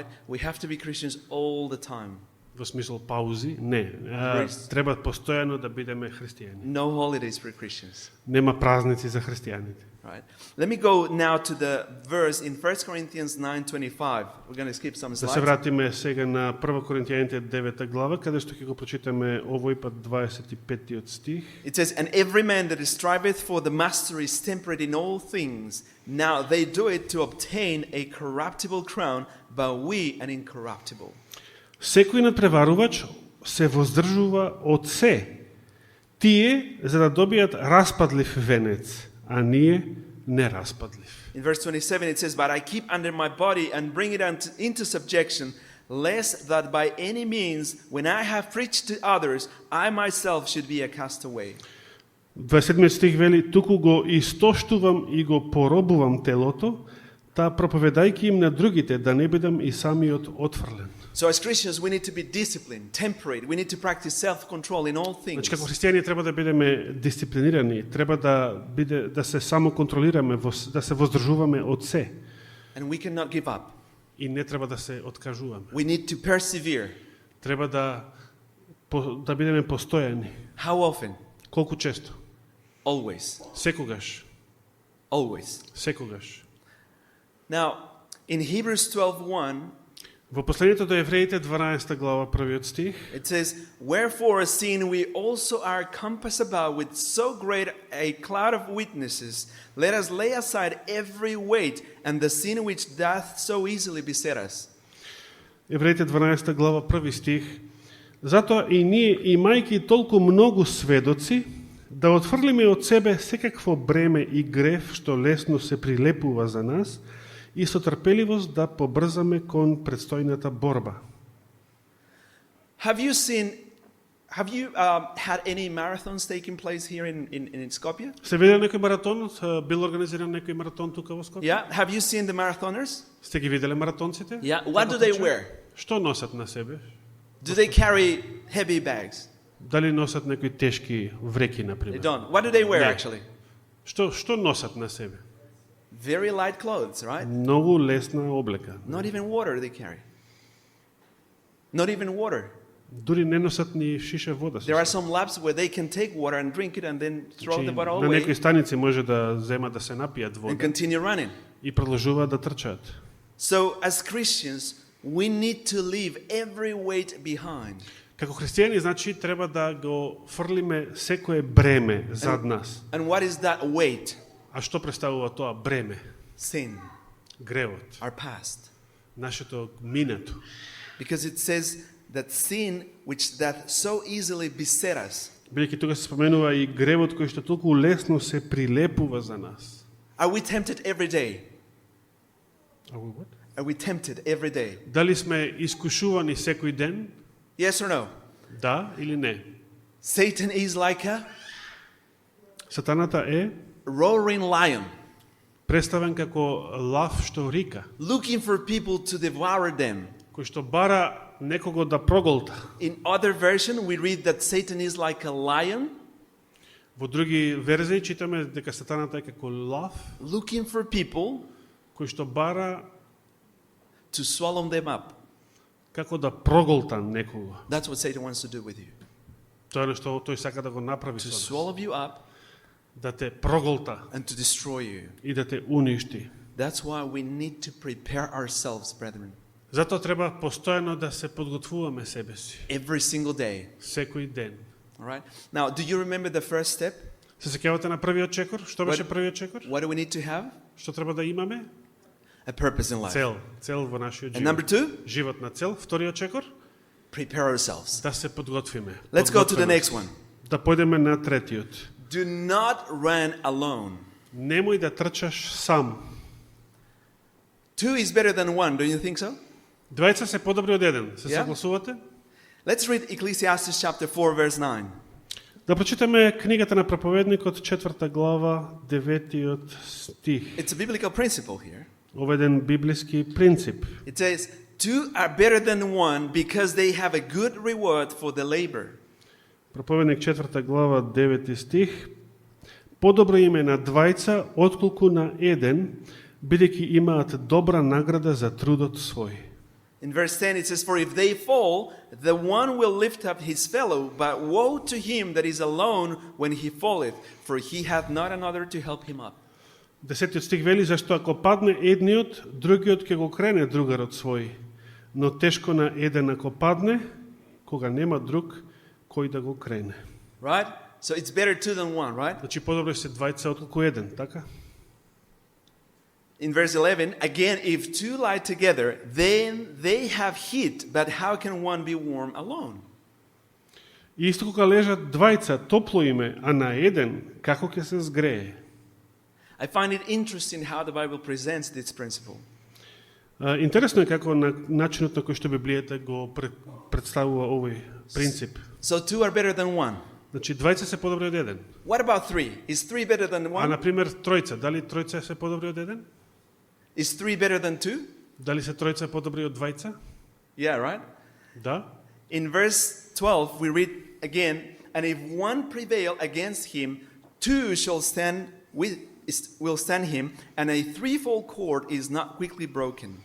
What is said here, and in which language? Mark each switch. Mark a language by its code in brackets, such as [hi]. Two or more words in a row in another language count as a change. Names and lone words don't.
[en] We have to be Christians all the time. [mk] Во смисол паузи? Не. Треба постојано да бидеме христијани. [en] No holidays for Christians. [mk] Нема празници за христијаните. [en] Right? Let me go now to the verse in 1 Corinthians 9:25. We're going to skip some [mk] Да се [en] slides. [mk] вратиме сега на 1 Коринтијаните 9 глава, каде што ќе го прочитаме овој пат 25 стих. [en] It says, "And every man that striveth for the mastery is temperate in all things. Now they do it to obtain a corruptible crown, but we an incorruptible." [mk] Секој надпреварувач се воздржува од се. Тие за да добијат распадлив венец, а ние нераспадлив. [en] In verse 27 it says, "But I keep under my body and bring it into subjection, lest that by any means, when I have preached to others, I myself should be a castaway." [mk] 27 стих вели, туку го истоштувам и го поробувам телото, та проповедајќи им на другите, да не бидам и самиот отфрлен. [en] So as Christians we need to be disciplined, temperate. We need to practice self-control in all things. [mk] Значи, како христијани треба да бидеме дисциплинирани, треба да се самоконтролираме, да се воздржуваме од се. [en] And we cannot give up. [mk] И не треба да се откажуваме. [en] We need to persevere. [mk] Треба да бидеме постојани. [en] How often? [mk] Колку често? [en] Always. [mk] Секогаш. [en] Always. [mk] Секогаш. [en] Now, in Hebrews 12:1, [mk] Во посланието до Евреите 12 глава, првиот стих, [en] it says, "Wherefore, seeing we also are compassed about with so great a cloud of witnesses, let us lay aside every weight and the sin which doth so easily beset us." [mk] Евреите 12 глава, први стих, Затоа и ние, имајќи толку многу сведоци, да отфрлиме од себе секакво бреме и грев што лесно се прилепува за нас и со трпеливост да побрзаме кон предстојната борба. [en] Have you had any marathons taking place here in Skopje? [mk] Се видел некој маратон? Бил организиран некој маратон тука во Скопје? [en] Yeah. Have you seen the marathoners? [mk] Сте ги виделе маратонците? [en] Yeah. What do they wear? [mk] Што носат на себе? [en] Do they carry heavy bags? [mk] Дали носат некои тешки вреки, [en] They [mk] например? [en] don't. What do they wear [mk] Не. [en] actually? [mk] Што носат на себе? [en] Very light clothes, right? [mk] Многу лесна облека. [en] Not even water they carry. Not even water. [mk] Дури не носат ни шиша вода. [en] There are some labs where they can take water and drink it and then throw the bottle [mk] На [en] away [mk] некои станици може да земат да се напијат [en] and [mk] вода [en] continue running. [mk] и продолжуваат да трчаат. [en] So as Christians, we need to leave every weight behind. [mk] Како христијани, значи, треба да го фрлиме секое бреме зад нас. [en] And what is that weight? [mk] А што представува тоа бреме? [en] Sin, [mk] Гревот, [en] our past. [mk] нашето минато. [en] Because it says that sin that so easily beset us. [mk] Бидејќи тука се споменува и гревот кој што толку лесно се прилепува за нас. [en] Are we tempted every day? Are we what? Are we tempted every day? [mk] Дали сме искушувани секој ден? [en] Yes or no? [mk] Да или не? [en] Satan is like a [mk] Сатаната е [en] roaring lion, [mk] представен како лав што рика, [en] looking for people to devour them. [mk] кој што бара некого да проголта. [en] In other version, we read that Satan is like a lion, [mk] Во други верзии читаме дека сатаната е како лав, [en] looking for people [mk] кој што бара [en] to swallow them up. [mk] како да проголта некого. [en] That's what Satan wants to do with you. [mk] Тоа е што тој сака да го направи [en] To [mk] со нас. [en] swallow you up [mk] Да те проголта [en] and to destroy you. [mk] и да те уништи. [en] That's why we need to prepare ourselves, brethren, [mk] Затоа треба постојано да се подготвуваме себе си, [en] every single day. [mk] секој ден. [en] All right? Now, do you remember the first step? [mk] Се сеќавате на првиот чекор? Што беше првиот чекор? [en] What do we need to have? [mk] Што треба да имаме? [en] A purpose in life. [mk] Цел во нашиот [en] And number [mk] живот. [en] 2, [mk] Живот на цел. Вториот чекор? [en] prepare ourselves. [mk] Да се подготвиме. [en] Let's go to the [mk] Подготвеност. [en] next one. [mk] Да појдеме на третиот. [en] Do not run alone. [mk] Немој да трчаш сам. [en] 2 is better than 1, don't you think so? [mk] Двајца се подобри од еден. Се [en] Yeah. [mk] согласувате? [en] Let's read Ecclesiastes chapter 4, verse 9. [mk] Да прочитаме книгата на проповедникот, 4 глава, 9 стих. [en] It's a biblical principle here. [mk] Ова е еден библиски принцип. [en] It says, 2 are better than 1 because they have a good reward for the labor. [mk] Проповедник 4 глава, 9 стих. Подобро им е на двајца отколку на еден, бидејќи имаат добра награда за трудот свој. [en] In verse 10 it says, For if they fall, the one will lift up his fellow, but woe to him that is alone when he falleth, for he hath not another to help him up. [mk] 10 стих вели, зашто ако падне едниот, другиот ќе го крене другарот свој. Но тешко на еден ако падне, кога нема друг кој да го крене. [en] Right? So it's better 2 than 1, right? [mk] Значи подобро се двајца отколку еден, така? [en] In verse 11, again, if 2 lie together, then they have heat, but how can one be warm alone? [mk] И исто кога лежат двајца, топло име, а на еден, како ќе се згрее? [en] I find it interesting how the Bible presents this principle. [mk] Интересно е како на начинот на кој што Библијата го представува овој принцип. [en] So 2 are better than 1. [mk] Значи двајца се подобри од еден. [en] What about 3? Is 3 better than [mk] А [en] 1? [mk] на пример тројца, дали тројца се подобри од еден? [en] Is 3 better than 2? [mk] Дали се тројца подобри од двајца? [en] Yeah, right? [mk] Да. [en] In verse 12, we read again, and if one prevail against him, 2 will stand him, and a threefold cord is not quickly broken.